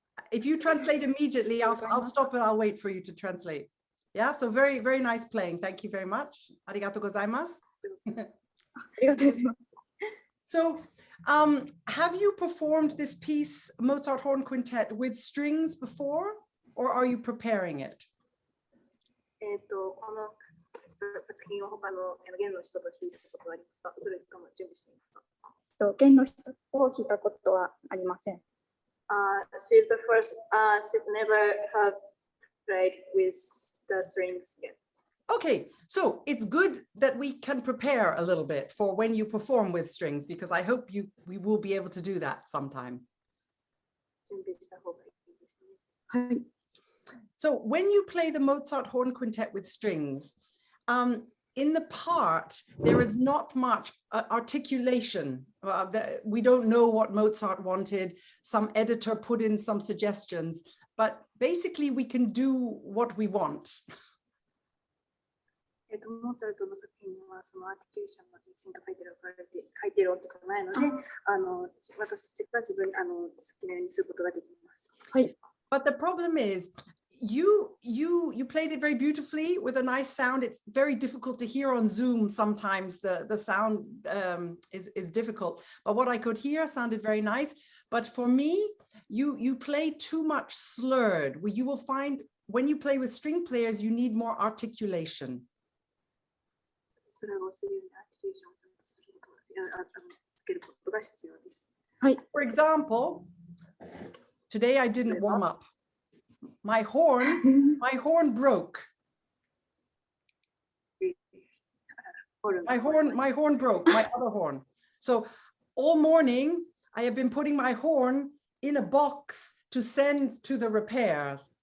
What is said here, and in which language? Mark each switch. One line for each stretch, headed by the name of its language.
English: If you translate immediately, I'll stop and I'll wait for you to translate. Yeah, so very, very nice playing. Thank you very much.
Japanese: Arigatou gozaimasu.
English: So, have you performed this piece, Mozart Horn Quintet, with strings before, or are you preparing it?
Japanese: この作品を他の弦の人と弾いたことはありますか？それとも準備していますか？弦の人を弾いたことはありません。
English: She's the first. She'd never have played with the strings yet. Okay, so it's good that we can prepare a little bit for when you perform with strings, because I hope we will be able to do that sometime.
Japanese: 準備した方がいいですね。はい。
English: So when you play the Mozart horn quintet with strings, in the part, there is not much articulation. We don't know what Mozart wanted. Some editor put in some suggestions, but basically we can do what we want.
Japanese: モーツァルトの作品はそのアーティキュレーションがきちんと書いてるわけじゃないので、私が自分好きなようにすることができます。はい。
English: But the problem is, you played it very beautifully with a nice sound. It's very difficult to hear on Zoom. Sometimes the sound is difficult. But what I could hear sounded very nice. But for me, you play too much slurred. You will find when you play with string players, you need more articulation.
Japanese: それをするようにアーティキュレーションをちゃんとすることがつけることが必要です。はい。
English: For example, today I didn't warm up. My horn broke. My horn broke, my other horn. So all morning I have been putting my horn in a box to send to the repair.